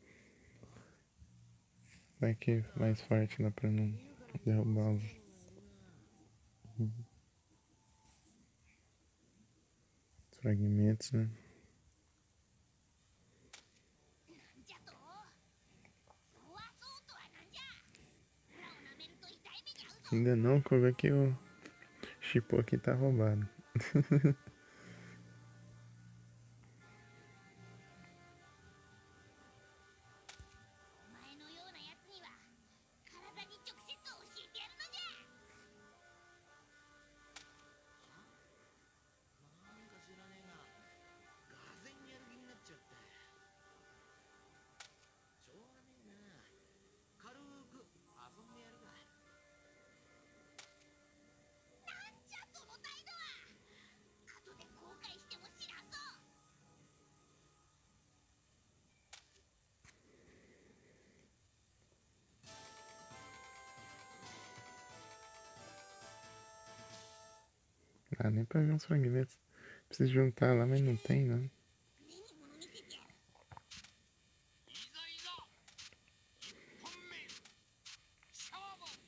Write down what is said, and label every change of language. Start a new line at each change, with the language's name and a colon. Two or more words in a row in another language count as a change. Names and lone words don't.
Portuguese: Vai que mais forte lá pra não derrubar os. Os fragmentos, né?
Japanese: なんじゃと。そうはそうとはなんじゃ。裏を舐めると痛い目に遭うぞ。
Portuguese: Ainda não, que eu ver que o Chipou aqui tá roubado.
Japanese: お前のようなやつには体に直接教えてやるのじゃ。なんか知らねえが、がぜんやる気になっちゃって。しょうがねえな。軽く遊んでやるか。なんじゃその態度は。後で後悔しても知らんぞ。
Portuguese: Ah, nem pra ver uns fragmentos. Preciso juntar lá, mas não tem, não.
Japanese: 目に物見せてやる。いざいざ一本目勝負。